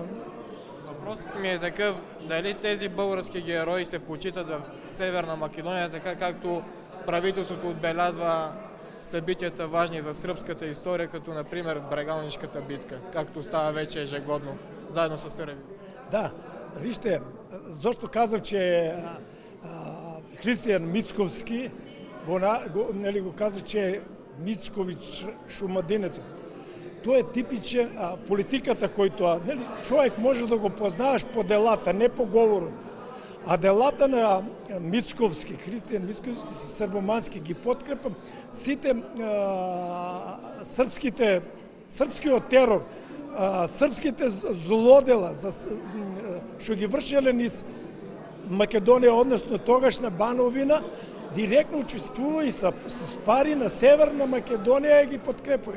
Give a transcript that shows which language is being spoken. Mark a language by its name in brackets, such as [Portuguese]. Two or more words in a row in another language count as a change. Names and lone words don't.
[Bulgarian] Въпросът ми е такъв, дали тези български герои се почитат в Северна Македония, така както правителството отбелязва събитията важни за сръбската история, като например Брегалнишката битка, както става вече ежегодно, заедно с Сърбия. [Macedonian] Да, вижте, зашто казав, че Християн Мицковски го каза, че е Мицкович Шумадинец. Тоа е типичен политиката којто човек може да го познаваш по делата, не по говорот. А делата на Мицковски, Християн Мицковски се србомански, ги подкрепам сите српскиот терор, српските злодела што ги вршеле низ Македонија, односно тогашна Бановина, директно учествува и с пари на Северна Македонија ги подкрепува.